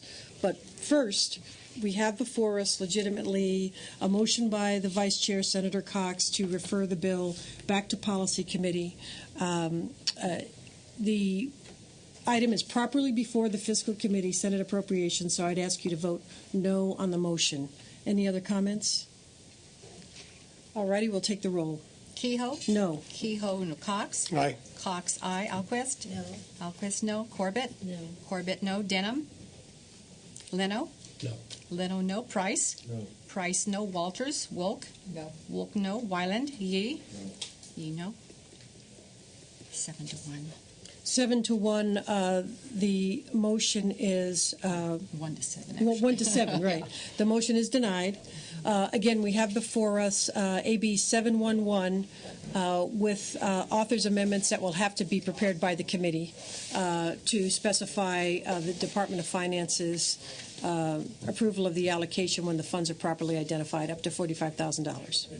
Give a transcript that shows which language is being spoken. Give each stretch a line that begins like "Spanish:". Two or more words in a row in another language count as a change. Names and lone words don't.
English: But first, we have before us legitimately a motion by the Vice Chair, Senator Cox, to refer the bill back to Policy Committee. The item is properly before the Fiscal Committee, Senate Appropriations, so I'd ask you to vote no on the motion. Any other comments? All righty, we'll take the roll. Kehoe? No. Kehoe, no. Cox? Aye. Cox, aye. Alquist? No. Alquist, no. Corbett? No. Corbett, no. Denham? Leno? No. Leno, no. Price? No. Price, no. Walters? Wolk? No. Wolk, no. Wyland? Yee? No. Yee, no. 7-1. 7-1. The motion is 1-7. Actually. 1-7. Right. The motion is denied. Again, we have before us AB 711 with author's amendments that will have to be prepared by the committee to specify the Department of Finance's approval of the allocation when the funds are properly identified, up to $45,000.